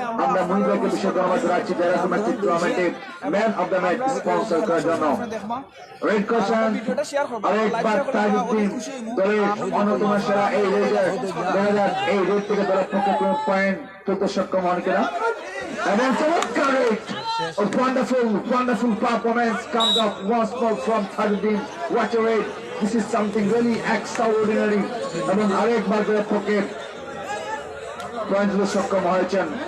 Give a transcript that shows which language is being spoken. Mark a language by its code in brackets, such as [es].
[bn] আমরা মুহিদ ভাইকে বিশেষ ধন্যবাদ জানাচ্ছি যারা ম্যাচের টুর্নামেন্টে man of the match sponsor করার জন্য। রেড করছেন আরেকবার তাজউদ্দিন দলের অন্যতম সেরা এই রেডার। দেখা যাক এই রেড থেকে দলের পক্ষে কোন পয়েন্ট তুলতে সক্ষম হন কিনা। এবং চমৎকার red, [en] a wonderful performance comes up once more from Tajuddin. What a raid! This is something really extraordinary. [bn] এবং আরেকবার দলের পক্ষে পয়েন্ট তুলতে সক্ষম হয়েছেন।